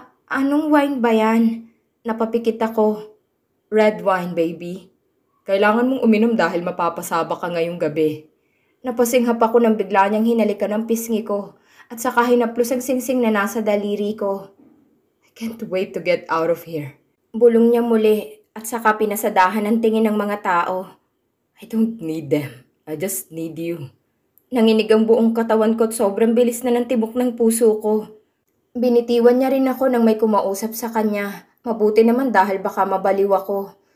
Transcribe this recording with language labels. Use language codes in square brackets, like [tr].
[tl] Anong wine ba yan? Napapikit ako. [en] Red wine, baby. [tl] Kailangan mong uminom dahil mapapasaba ka ngayong gabi. Napasinghap ako nang bigla niyang hinalikan ang pisngi ko at saka hinaplos ang singsing na nasa daliri ko. [en] I can't wait to get out of here. [tl] Bulong niya muli at saka pinasadahan ang tingin ng mga tao. [en] I don't need them. I just need you. [tl] Nanginig ang buong katawan ko at sobrang bilis na ng tibok ng puso ko. Binitiwan niya rin ako nang may kumausap sa kanya. Mabuti naman dahil baka mabaliw ako.